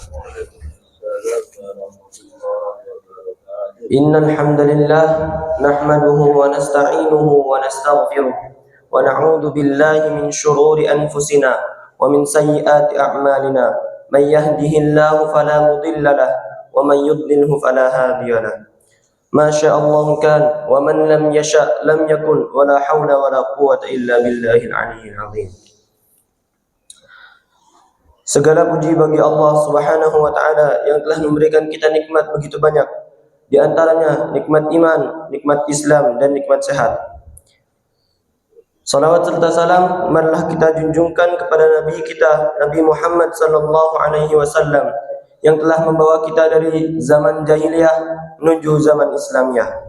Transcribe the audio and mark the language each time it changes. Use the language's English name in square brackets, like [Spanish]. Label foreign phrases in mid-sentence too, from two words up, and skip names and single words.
[Arabic] إن الحمد لله نحمده ونستعينه ونستغفره ونعوذ بالله من شرور أنفسنا ومن سيئات أعمالنا. من يهده الله فلا مضل له ومن يضلله فلا هادي له. ما شاء الله كان ومن لم يشأ لم يكن ولا حول ولا قوة إلا بالله العلي العظيم. [Indonesian] Segala puji bagi Allah [Arabic] سبحانه وتعالى [Indonesian] yang telah memberikan kita nikmat begitu banyak. Di antaranya nikmat iman, nikmat Islam dan nikmat sehat. Salawat serta salam marilah kita junjungkan kepada Nabi kita, Nabi Muhammad [Arabic] صلى الله عليه وسلم [Indonesian] yang telah membawa kita dari zaman jahiliyah menuju zaman Islamiyah.